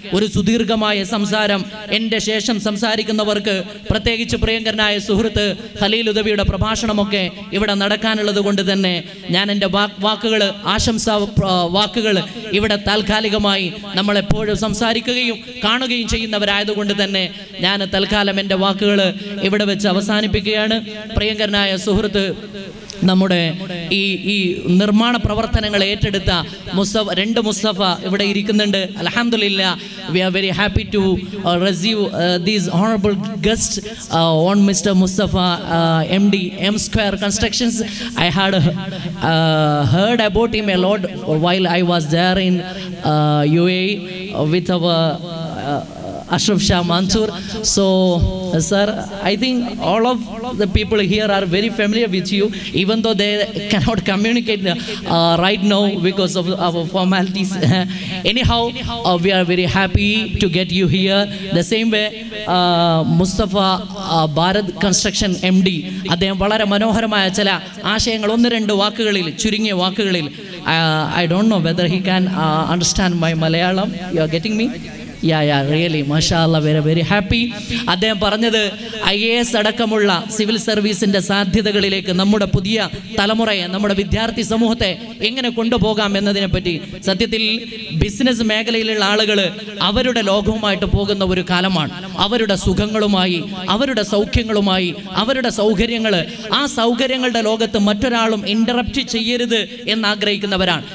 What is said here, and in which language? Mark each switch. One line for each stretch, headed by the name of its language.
Malayalam: ഒരു സുദീർഘമായ സംസാരം എൻ്റെ ശേഷം സംസാരിക്കുന്നവർക്ക്, പ്രത്യേകിച്ച് പ്രിയങ്കരനായ സുഹൃത്ത് ഖലീൽ ഉദവിയുടെ പ്രഭാഷണമൊക്കെ ഇവിടെ നടക്കാനുള്ളത് കൊണ്ട് തന്നെ ഞാൻ എൻ്റെ വാക്കുകൾ, ആശംസാ വാക്കുകൾ ഇവിടെ താൽക്കാലികമായി നമ്മളെപ്പോഴും സംസാരിക്കുകയും കാണുകയും ചെയ്യുന്നവരായതുകൊണ്ട് തന്നെ ഞാൻ തൽക്കാലം എൻ്റെ വാക്കുകൾ ഇവിടെ വെച്ച് അവസാനിപ്പിക്കുകയാണ്. പ്രിയങ്കരനായ സുഹൃത്ത് നമ്മുടെ ഈ നിർമ്മാണ പ്രവർത്തനങ്ങൾ ഏറ്റെടുത്ത രണ്ട് മുസ്തഫ ഇവിടെ ഇരിക്കുന്നുണ്ട്.
Arabic: അൽഹംദുലില്ലാഹ്,
English: we are very happy to receive these honorable guests on Mr. Mustafa MD M Square Constructions. I had heard about him a lot while I was there in UAE with our Ashraf Shah Mansoor. So sir, I think all of the people here are very familiar with you, even though they cannot communicate right now because of our formalities. Anyhow, we are very happy to get you here. The same way Mustafa Bharat Construction MD,
Malayalam: അദ്ദേഹം വളരെ മനോഹരമായ ചില ആശയങ്ങൾ ഒന്ന് രണ്ട് വാക്കുകളിൽ, ചുരുങ്ങിയ വാക്കുകളിൽ,
English: I don't know whether he can understand my Malayalam. You are getting me? Yeah, really, mashallah, very happy.
Malayalam: അദ്ദേഹം പറഞ്ഞത് IAS അടക്കമുള്ള സിവിൽ സർവീസിന്റെ സാധ്യതകളിലേക്ക് നമ്മുടെ പുതിയ തലമുറയെ, നമ്മുടെ വിദ്യാർത്ഥി സമൂഹത്തെ എങ്ങനെ കൊണ്ടുപോകാം എന്നതിനെ പറ്റി. സത്യത്തിൽ ബിസിനസ് മേഖലയിലുള്ള ആളുകൾ അവരുടെ ലോകവുമായിട്ട് പോകുന്ന ഒരു കാലമാണ്. അവരുടെ സുഖങ്ങളുമായി, അവരുടെ സൗഖ്യങ്ങളുമായി, അവരുടെ സൗകര്യങ്ങൾ, ആ സൗകര്യങ്ങളുടെ ലോകത്ത് മറ്റൊരാളും ഇന്ററപ്റ്റ് ചെയ്യരുത് എന്നാഗ്രഹിക്കുന്നവരാണ്.